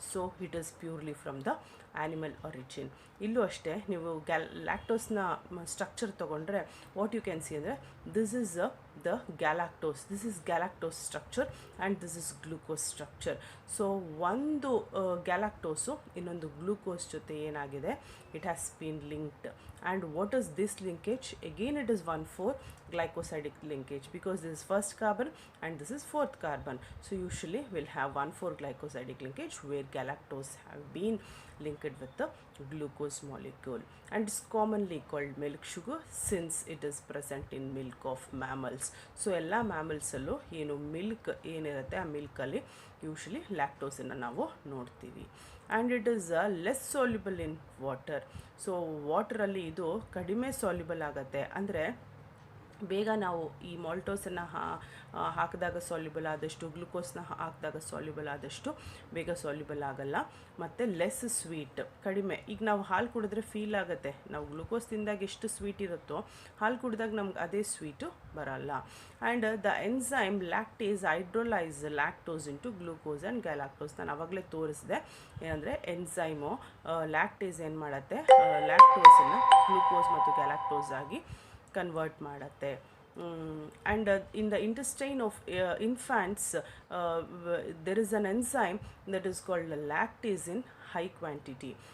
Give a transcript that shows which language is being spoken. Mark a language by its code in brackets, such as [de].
[en] So it is purely from the animal origin. [kn] ಇಲ್ಲೂ ಅಷ್ಟೇ ನೀವು ಲ್ಯಾಕ್ಟೋಸ್ನ ಸ್ಟ್ರಕ್ಚರ್ ತೊಗೊಂಡ್ರೆ [en] What you can see ಅಂದರೆ this is the galactose. This is galactose structure and this is glucose structure. [kn] So ಒಂದು ಗ್ಯಾಲಾಕ್ಟೋಸು ಇನ್ನೊಂದು glucose ಜೊತೆ ಏನಾಗಿದೆ, [en] It has been linked. And what is this linkage? Again it is 1,4 glycosidic linkage because this is first carbon and this is 4th carbon. So usually we'll have 1,4 glycosidic linkage where galactose have been linked linked with the glucose molecule, and is commonly called milk sugar since it is present in milk of mammals. [kn] So ಎಲ್ಲ ಮ್ಯಾಮಲ್ಸಲ್ಲೂ ಏನು milk ಏನಿರುತ್ತೆ ಆ ಮಿಲ್ಕಲ್ಲಿ usually ಲ್ಯಾಕ್ಟೋಸನ್ನು ನಾವು ನೋಡ್ತೀವಿ. [en] And it is less soluble in water. [kn] So ವಾಟರಲ್ಲಿ ಇದು ಕಡಿಮೆ soluble ಆಗುತ್ತೆ, ಅಂದರೆ ಬೇಗ ನಾವು ಈ ಮಾಲ್ಟೋಸನ್ನು ಹಾಕಿದಾಗ ಸಾಲ್ಯುಬಲ್ ಆದಷ್ಟು, ಗ್ಲುಕೋಸ್ನ ಹಾಕಿದಾಗ ಸಾಲ್ಯುಬಲ್ ಆದಷ್ಟು ಬೇಗ ಸಾಲ್ಯುಬಲ್ ಆಗಲ್ಲ. ಮತ್ತು ಲೆಸ್ ಸ್ವೀಟ್, ಕಡಿಮೆ. ಈಗ ನಾವು ಹಾಲು ಕುಡಿದ್ರೆ ಫೀಲ್ ಆಗುತ್ತೆ, ನಾವು ಗ್ಲುಕೋಸ್ ತಿಂದಾಗ ಎಷ್ಟು ಸ್ವೀಟ್ ಇರುತ್ತೋ ಹಾಲು ಕುಡಿದಾಗ ನಮ್ಗೆ ಅದೇ ಸ್ವೀಟು ಬರಲ್ಲ. [en] And the enzyme lactase hydrolyse lactose into glucose and galactose. [kn] ನಾನು ಆವಾಗಲೇ ತೋರಿಸಿದೆ ಏನಂದರೆ ಎನ್ಸೈಮು ಲ್ಯಾಕ್ಟೇಸ್ ಏನು ಮಾಡುತ್ತೆ, ಲ್ಯಾಕ್ಟೋಸನ್ನು ಗ್ಲೂಕೋಸ್ ಮತ್ತು ಗ್ಯಾಲಾಕ್ಟೋಸ್ ಆಗಿ ಕನ್ವರ್ಟ್ ಮಾಡುತ್ತೆ. [en] And in the intestine of infants there is an enzyme that is called lactase in high quantity.